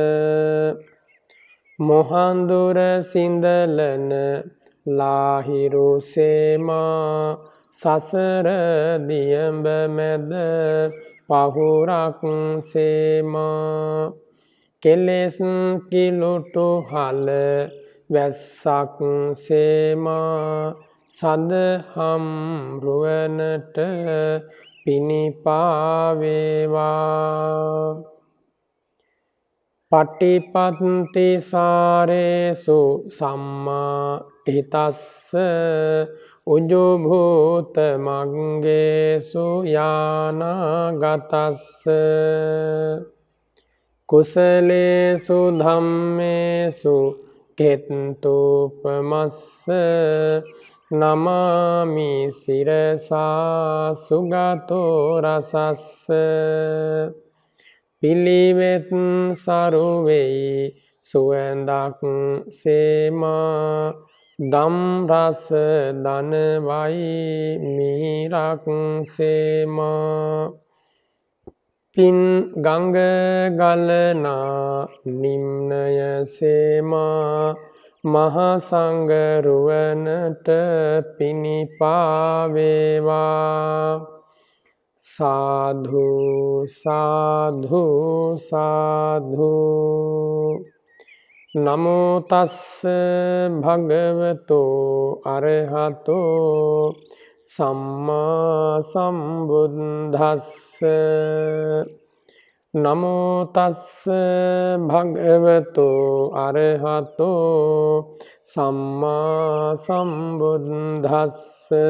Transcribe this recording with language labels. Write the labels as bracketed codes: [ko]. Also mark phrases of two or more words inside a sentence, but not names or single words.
[si] මොහන්දුර සිඳලන ලාහිරු සේමා සසර දියඹ මැද පහුරක් සේමා කෙලෙස් කිලුටු හල වැස්සක් සේමා සදහම් රුවනට පිනිපා වේවා [pi] පටිපත්ති සාරේසු සම්මා හිතස්ස උජුභූත මග්ගේසු යානාගතස්ස කුසලේසු ධම්මේසු කෙත්තුපමස්ස නමාමි සිරසා සුගතෝ රසස්ස [si] පිළිවෙත් සරුවෙයි සුවඳක් සේමා දම් රස දනවයි මිහිරක් සේමා පින් ගංග ගලනා නිම්නය සේමා මහසංඝ රුවනට පිනිපා වේවා සාධු සාධු සාධු [pi] නමෝ තස්ස භගවතෝ අරහතෝ සම්මා සම්බුද්දස්ස නමෝ තස්ස භගවතෝ අරහතෝ සම්මා සම්බුද්දස්ස